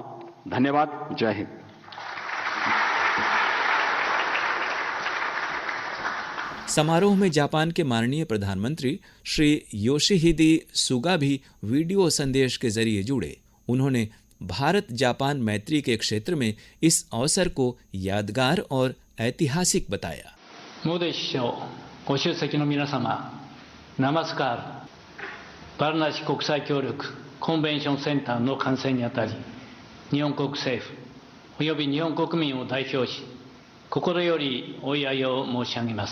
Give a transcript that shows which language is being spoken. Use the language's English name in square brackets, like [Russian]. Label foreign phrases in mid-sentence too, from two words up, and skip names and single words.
[Hindi] धन्यवाद। जय हिंद। समारोह में जापान के माननीय प्रधानमंत्री श्री योशिहिदे सुगा भी वीडियो संदेश के जरिए जुड़े। उन्होंने भारत जापान मैत्री के क्षेत्र में इस अवसर को यादगार और ऐतिहासिक बताया। [Japanese] モディ首相、ご出席の皆様、ナマスカール、バルナシ国際協力コンベンションセンターの完成にあたり、日本国政府および日本国民を代表し、心よりお祝いを申し上げます。